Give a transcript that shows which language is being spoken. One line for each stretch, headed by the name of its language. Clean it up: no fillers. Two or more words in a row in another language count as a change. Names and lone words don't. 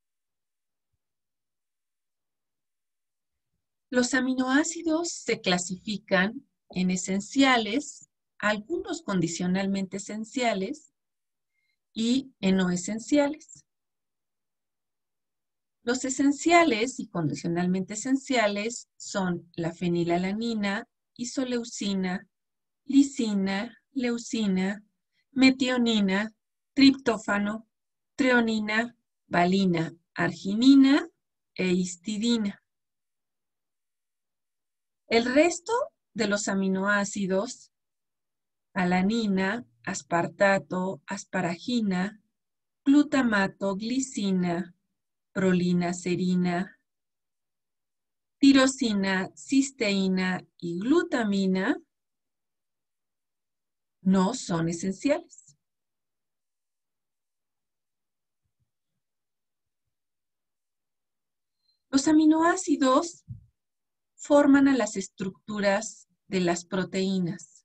Spanish: Los aminoácidos se clasifican en esenciales, algunos condicionalmente esenciales y en no esenciales. Los esenciales y condicionalmente esenciales son la fenilalanina, isoleucina, lisina, leucina, metionina, triptófano, treonina, valina, arginina e histidina. El resto de los aminoácidos, alanina, aspartato, asparagina, glutamato, glicina, prolina, serina, tirosina, cisteína y glutamina, no son esenciales. Los aminoácidos forman a las estructuras de las proteínas.